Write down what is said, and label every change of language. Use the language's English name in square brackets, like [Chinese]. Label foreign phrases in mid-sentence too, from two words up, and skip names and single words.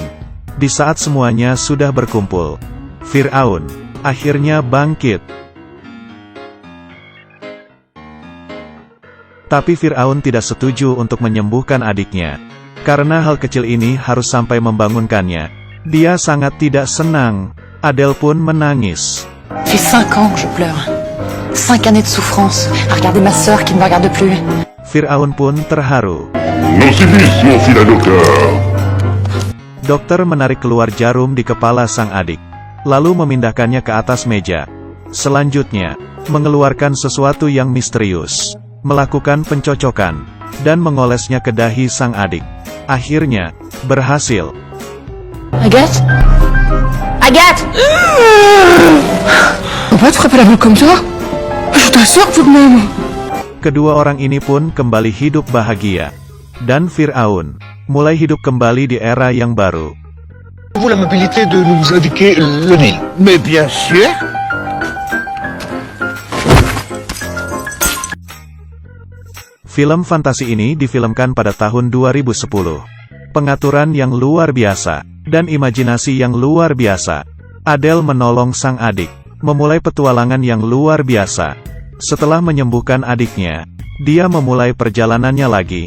[Indonesian] Di saat semuanya sudah berkumpul, Firaun akhirnya bangkit. Tapi Firaun tidak setuju untuk menyembuhkan adiknya. Karena hal kecil ini harus sampai membangunkannya. Dia sangat tidak senang. Adele pun menangis. [French] Depuis 5 ans que je pleure. 5 années de souffrance, à regarder ma sœur qui ne me regarde plus. [Indonesian] Firaun pun terharu. Dokter menarik keluar jarum di kepala sang adik, lalu memindahkannya ke atas meja. Selanjutnya, mengeluarkan sesuatu yang misterius, melakukan pencocokan, dan mengolesnya ke dahi sang adik. Akhirnya, berhasil. [French] Agathe? Agathe! Pourquoi tu frappes la boule comme ça? Je t'assure tout de même. [Indonesian] Kedua orang ini pun kembali hidup bahagia. Dan Firaun mulai hidup kembali di era yang baru. [French] Vous l'amabilité de nous indiquer le Nil? Mais bien sûr. [Indonesian] Film fantasi ini difilmkan pada tahun 2010. Pengaturan yang luar biasa, dan imajinasi yang luar biasa. Adele menolong sang adik, memulai petualangan yang luar biasa. Setelah menyembuhkan adiknya, dia memulai perjalanannya lagi.